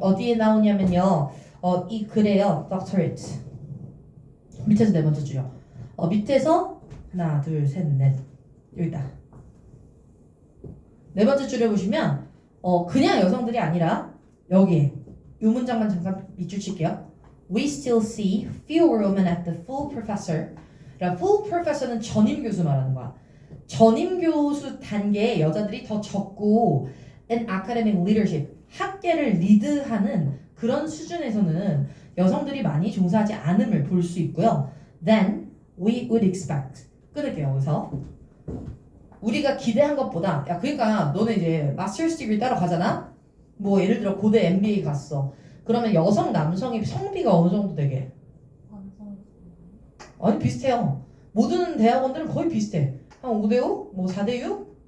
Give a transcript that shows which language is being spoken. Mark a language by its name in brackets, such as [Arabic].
[Korean] 어디에 나오냐면요. 이 글에요. Doctorate. 밑에서 네 번째 줄요. 밑에서 하나, 둘, 셋, 넷. 여기다. 네 번째 줄에 보시면 그냥 여성들이 아니라 여기에 이 문장만 잠깐 밑줄 칠게요. [English] We still see fewer women at the full professor. [Korean] 그러니까 full professor는 전임 교수 말하는 거야. 전임 교수 단계에 여자들이 더 적고 [English] in academic leadership [Korean] 학계를 리드하는 그런 수준에서는 여성들이 많이 종사하지 않음을 볼 수 있고요. [English] Then we would expect [Korean] 끊을게요. 여기서 우리가 기대한 것보다 그러니까 너네 이제 마스터스 디그리 따러 가잖아. 뭐 예를 들어 고대 MBA 갔어. 그러면 여성 남성의 성비가 어느 정도 되게? 아니 비슷해요. 모든 대학원들은 거의 비슷해. 한 5대5? 뭐 4대6?